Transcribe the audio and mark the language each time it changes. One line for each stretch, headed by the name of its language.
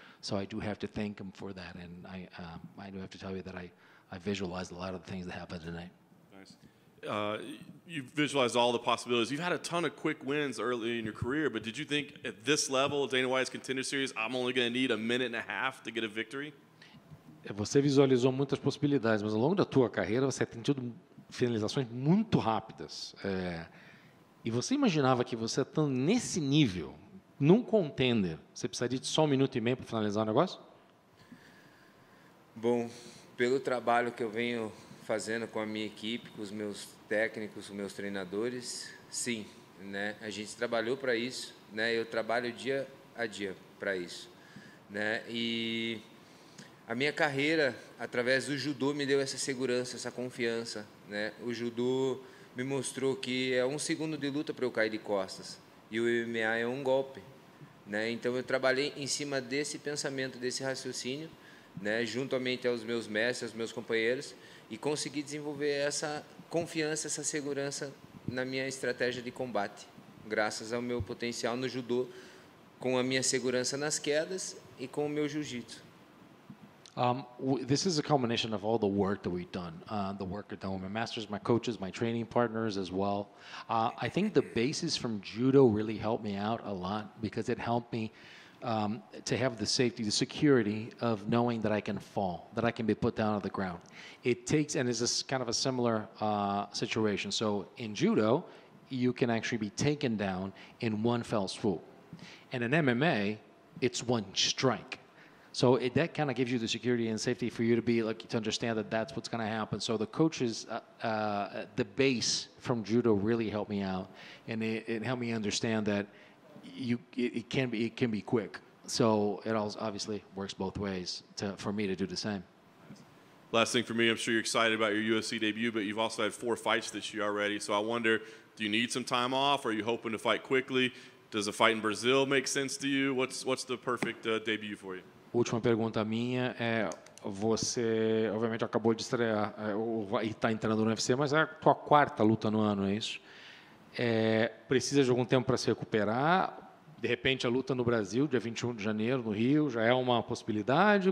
English: So I do have to thank them for that. And I do have to tell you that I visualized a lot of the things that happened tonight. Nice. You visualized all the possibilities. You've had a ton of quick wins early in your career, but did you think at this level, Dana White's Contender Series, I'm only going to need a minute and a half to get a victory?
Portuguese: Você visualizou muitas possibilidades, mas ao longo da tua carreira você tem tido finalizações muito rápidas. E você imaginava que você estando nesse nível, num contender, você precisaria de só 1 minuto e meio para finalizar o negócio? Bom, pelo trabalho que eu venho fazendo com a minha equipe, com os meus técnicos, com os meus treinadores, sim, né? A gente trabalhou para isso, né? Eu trabalho dia a dia para isso, né? E a minha carreira, através do judô, me deu essa segurança, essa confiança, né? O judô me mostrou que é 1 segundo de luta para eu cair de costas, e o MMA é 1 golpe, né? Então eu trabalhei em cima desse pensamento, desse raciocínio, né, juntamente aos meus mestres, aos meus companheiros, e consegui desenvolver essa confiança, essa segurança na minha estratégia de combate, graças ao meu potencial no judô, com a minha segurança nas quedas e com o meu jiu-jitsu.
English: This is a combination of all the work that we've done, the work I've done with my masters, my coaches, my training partners as well. I think the basis from judo really helped me out a lot, because it helped me to have the safety, the security of knowing that I can fall, that I can be put down on the ground. It takes, and it's this kind of a similar situation. So in judo, you can actually be taken down in one fell swoop. And in MMA, it's one strike. So that kind of gives you the security and safety for you to be like to understand that that's what's going to happen. So the coaches, the base from judo really helped me out, and it helped me understand that it can be quick. So it also obviously works both ways for me to do the same. Last thing for me, I'm sure you're excited about your UFC debut, but you've also had 4 fights this year already. So I wonder, do you need some time off? Or are you hoping to fight quickly? Does a fight in Brazil make sense to you? What's the perfect debut for you?
Portuguese: Última pergunta minha é: você, obviamente, acabou de estrear e está entrando no UFC, mas é a tua 4ª luta no ano, é isso? Precisa de algum tempo para se recuperar? De repente, a luta no Brasil, dia 21 de janeiro, no Rio, já é uma possibilidade?